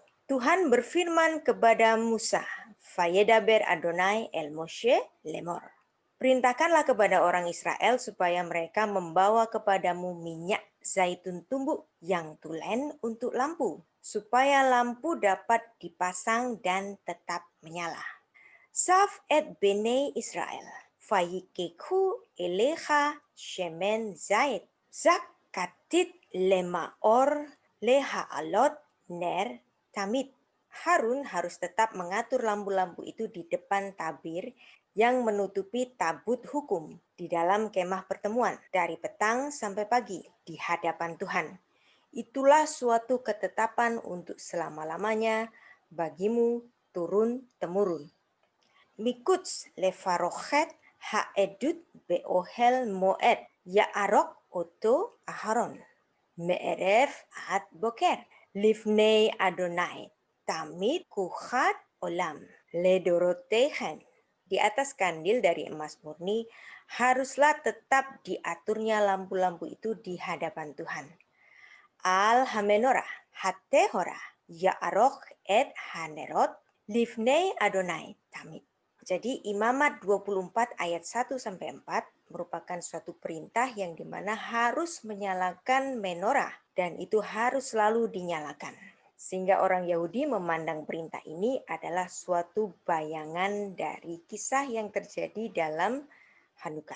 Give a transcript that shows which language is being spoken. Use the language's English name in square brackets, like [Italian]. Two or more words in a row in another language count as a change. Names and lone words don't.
[Indonesian] Tuhan berfirman kepada Musa, [Hebrew] וידבר אדני אל משה לאמר. [Indonesian] Perintahkanlah kepada orang Israel supaya mereka membawa kepadamu minyak zaitun tumbuk yang tulen untuk lampu, supaya lampu dapat dipasang dan tetap menyala. [Hebrew] צו את בני ישראל, ויקחו אליך שמן זית, זך כתית למאור להעלות נר תמיד. [Indonesian] Harun harus tetap mengatur lampu-lampu itu di depan tabir yang menutupi tabut hukum di dalam kemah pertemuan dari petang sampai pagi di hadapan Tuhan. Itulah suatu ketetapan untuk selama-lamanya bagimu turun-temurun. [Hebrew] מחוץ לפרכת העדת באהל מועד יערך אתו אהרן. מערב עד בקר לפני אדני תמיד חקת עולם לדרתיהם. [Indonesian] Di atas kandil dari emas murni haruslah tetap diaturnya lampu-lampu itu di hadapan Tuhan. [Hebrew] על המנרה הטהרה יערך את הנרות לפני אדני תמיד. [Indonesian] Jadi Imamat 24 ayat 1 sampai 4 merupakan suatu perintah yang dimana harus menyalakan menorah dan itu harus selalu dinyalakan. Sehingga orang Yahudi memandang perintah ini adalah suatu bayangan dari kisah yang terjadi dalam Hanukkah.